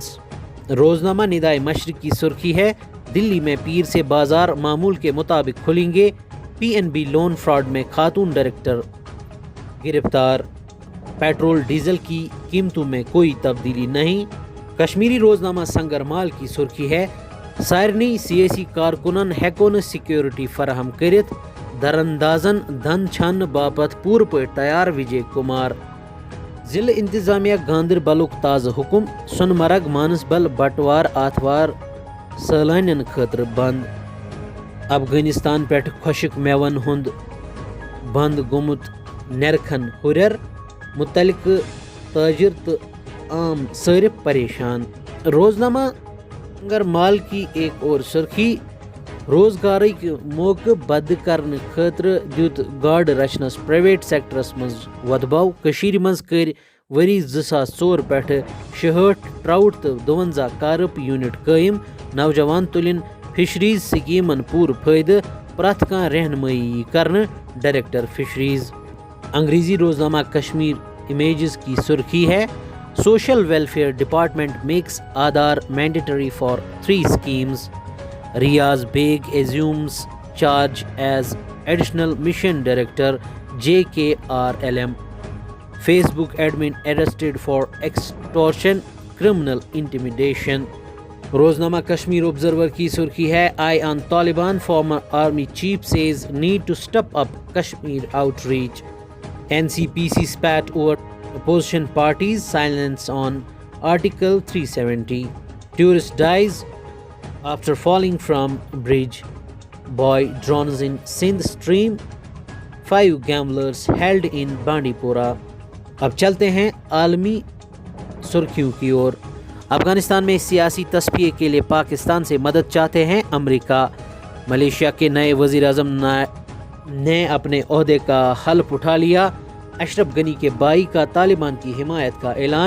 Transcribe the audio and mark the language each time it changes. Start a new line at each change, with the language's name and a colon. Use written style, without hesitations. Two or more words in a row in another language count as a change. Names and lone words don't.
Urdu: روزنامہ ندائے مشرق کی سرخی ہے: دلی میں پیر سے بازار معمول کے مطابق کھلیں گے، PNB لون فراڈ میں خاتون ڈائریکٹر گرفتار، پیٹرول ڈیزل کی قیمتوں میں کوئی تبدیلی نہیں۔ کشمیری روزنامہ سنگرمال کی سرخی ہے،
Kashmiri: سارنی سیاسی کارکنن ہیکون سیکیورٹی فراہم کرت، دراندازن دھن چھن باپت پور پٲٹھۍ تیار۔ وجے کمار۔ ضلع انتظامیہ گاندربلُک تازہ حکم، سونمرگ مانسبل بٹوار آتھوار سٲلانٮ۪ن خٲطرٕ بند۔ افغانستان پٮ۪ٹھ خۄشک میوَن ہُنٛد بند گوٚمُت نرخن ہُرٮ۪ر، متعلقہٕ تاجر تہٕ عام صارف پریشان۔
Urdu: روزنامہ سنگرمال کی ایک اور سرخی،
Kashmiri: روزگارٕکۍ موقعہٕ بد کرنہٕ خٲطرٕ دیُت گاڈٕ رچھنس پرائیویٹ سیکٹرس منٛز وۄدباو۔ کٔشیٖرِ منٛز کٔرۍ ؤری 2004 پٮ۪ٹھٕ 66 ٹراؤٹ تہٕ 52 کارپ یونٹ قٲیِم۔ نوجوان تُلٕنۍ فشریز سکیمن پوٗرٕ فٲیدٕ، پرٛٮ۪تھ کانٛہہ رہنمٲیی یی کرنہٕ۔
English: Director Fisheries.
Urdu: انگریزی روزنامہ کشمیر امیجز کی سرخی ہے،
English: Social Welfare Department makes Aadhaar mandatory for 3 schemes. ریاض بیگ assumes charge as additional mission director JKRLM۔ فیس بک ایڈمن arrested for extortion criminal intimidation۔
Urdu: روزنامہ کشمیر آبزرور کی سرخی ہے،
English: eye on Taliban former army chief says need to step up Kashmir outreach۔ NCPC spat over opposition parties silence on Article 370۔ Tourist dies after falling from bridge، boy drowns in Sindh stream، 5 gamblers held in بانڈی پورہ۔
Urdu: اب چلتے ہیں عالمی سرخیوں کی اور۔ افغانستان میں سیاسی تصفیے کے لیے پاکستان سے مدد چاہتے ہیں امریکہ۔ ملیشیا کے نئے وزیر اعظم نے اپنے عہدے کا حلف اٹھا لیا۔ اشرف غنی کے بھائی کا طالبان کی حمایت کا اعلان۔